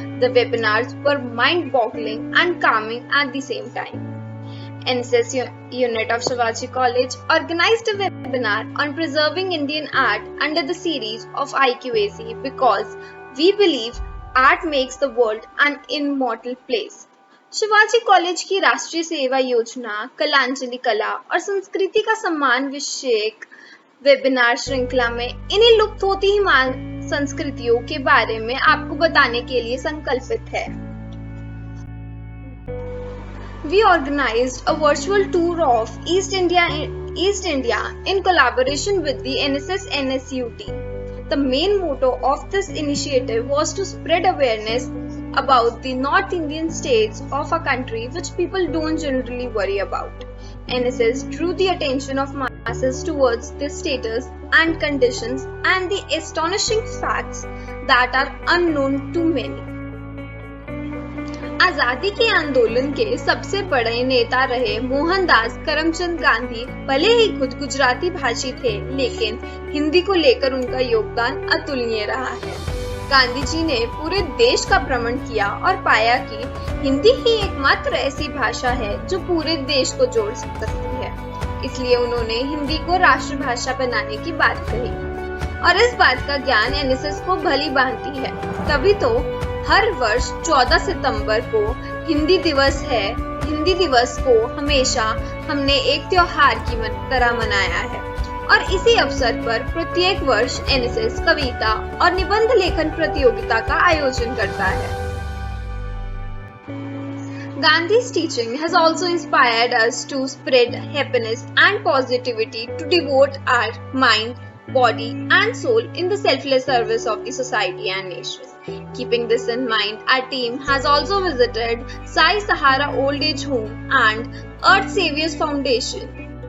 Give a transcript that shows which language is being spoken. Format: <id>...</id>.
<en>The webinars were mind-boggling and calming at the same time. NSS unit of Shivaji College organized a webinar on preserving Indian art under the series of IQAC because we believe art makes the world an immortal place.</en> <hi>Shivaji college की राष्ट्रीय सेवा योजना, कलांजलि कला और संस्कृति का सम्मान विषयक वेबिनार श्रृंखला में इन्हीं लुप्त होती ही संस्कृतियों के बारे में आपको बताने के लिए संकल्पित है.</hi> <en>We organized a virtual tour of East India in collaboration with the NSS NSUT. The main motto of this initiative was to spread awareness about the North Indian states of a country which people don't generally worry about. NSS drew the attention of masses towards their status and conditions and the astonishing facts that are unknown to many.</en> <hi>आजादी के आंदोलन के सबसे बड़े नेता रहे मोहनदास करमचंद गांधी भले ही खुद गुजराती भाषी थे, लेकिन हिंदी को लेकर उनका योगदान अतुलनीय रहा है. गांधी जी ने पूरे देश का भ्रमण किया और पाया कि हिंदी ही एकमात्र ऐसी भाषा है जो पूरे देश को जोड़ सकती है. इसलिए उन्होंने हिंदी को राष्ट्रभाषा बनाने की बात कही और इस बात का ज्ञान एनएसएस को भली भांति है. तभी तो हर वर्ष 14 सितंबर को हिंदी दिवस है. हिंदी दिवस को हमेशा हमने एक त्योहार की तरह मनाया है और इसी अवसर पर प्रत्येक वर्ष एनएसएस कविता और निबंध लेखन प्रतियोगिता का आयोजन करता है.</hi> <en>Gandhi's teaching has also inspired us to spread happiness and positivity, to devote our mind body, and soul in the selfless service of the society and nation. Keeping this in mind, our team has also visited Sai Sahara Old Age Home and Earth Saviors Foundation.</en>